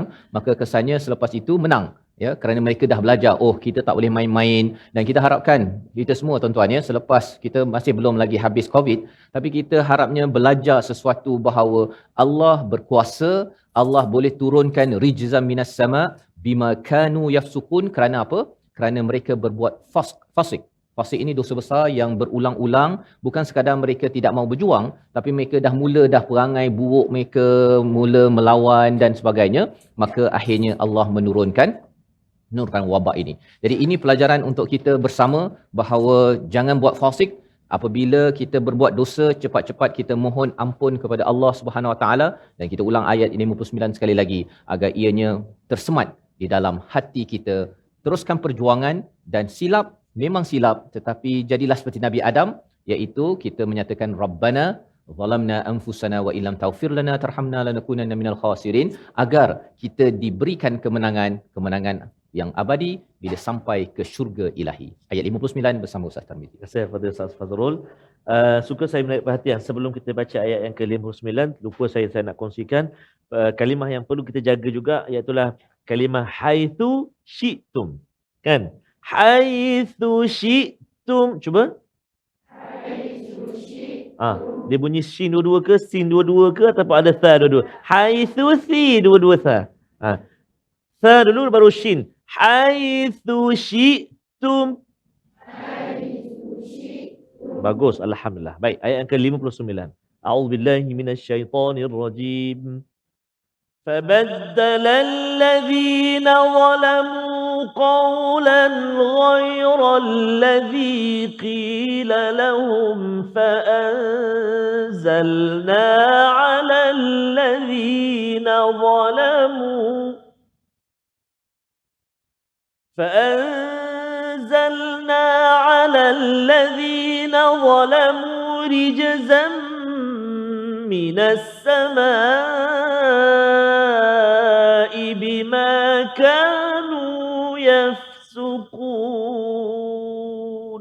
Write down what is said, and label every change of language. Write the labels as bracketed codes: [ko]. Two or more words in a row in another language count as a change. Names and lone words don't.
[ms] Maka kesannya selepas itu menang, ya, kerana mereka dah belajar, oh kita tak boleh main-main. Dan kita harapkan kita semua tuan-tuan, ya, selepas kita masih belum lagi habis COVID, tapi kita harapnya belajar sesuatu bahawa Allah berkuasa, Allah boleh turunkan [ar] رجزا من السماء بما كانوا يفسقون. [ms] Kerana apa? Kerana mereka berbuat fasik. Fasik ini dosa besar yang berulang-ulang. Bukan sekadar mereka tidak mahu berjuang, tapi mereka dah perangai buruk, mereka mula melawan dan sebagainya. Maka akhirnya Allah menurunkan wabak ini. Jadi ini pelajaran untuk kita bersama, bahawa jangan buat fasik. Apabila kita berbuat dosa, cepat-cepat kita mohon ampun kepada Allah [ar] سبحانه وتعالى. [ms] Dan kita ulang ayat 59 sekali lagi agar ianya tersemat di dalam hati kita. Teruskan perjuangan, dan silap memang silap, tetapi jadilah seperti Nabi Adam, iaitu kita menyatakan [ar] ربنا ظلمنا أنفسنا وإن لم تغفر لنا وترحمنا لنكونن من الخاسرين, [ms] agar kita diberikan kemenangan yang abadi bila sampai ke syurga ilahi. Ayat 59 bersama Ustaz Tarmizi. Terima kasih kepada Ustaz Fazrul. Suka saya menarik perhatian sebelum kita baca ayat yang ke-59, lupa saya nak kongsikan kalimah yang perlu kita jaga juga, iaitu kalimah [ar] حيث شئتم. Kan? حيث شئتم. [ms] Cuba. Dia bunyi shin dua-dua ke, sin dua-dua ke, ataupun ada tha dua-dua? Haitsu si dua-dua tha. Tha dulu baru shin. [ar] حيث شئتم. [ms] Bagus, alhamdulillah. Baik, ayat yang ke-59. [ar] أعوذ بالله من الشيطان الرجيم. فبدل الذين ظلموا قولا غير الذي قيل لهم فأنزلنا على الذين ظلموا رجزا من السماء بما كانوا يفسقون.